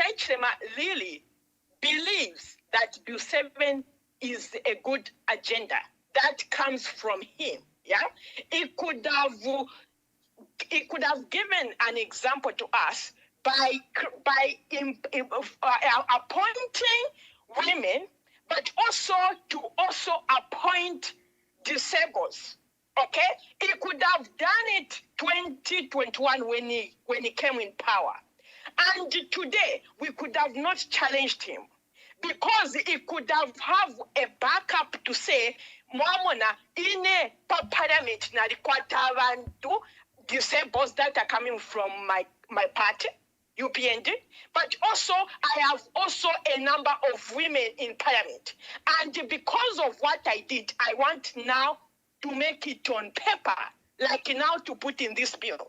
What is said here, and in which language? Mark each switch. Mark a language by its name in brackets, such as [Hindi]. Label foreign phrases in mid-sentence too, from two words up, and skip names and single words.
[English] Echlema really believes that Bill 7 is a good agenda that comes from him, he could have given an example to us by appointing women, but also to appoint disabled. Okay, he could have done it 2021 when he came in power, and today we could have not challenged him, because he could have a backup to say, [Bemba] Mwamona ine [English] parliament [Bemba] na rikwata abantu [English] disabled that are coming from my party, UPND, but also I have also a number of women in parliament. And because of what I did, I want now to make it on paper, like now to put in this bill.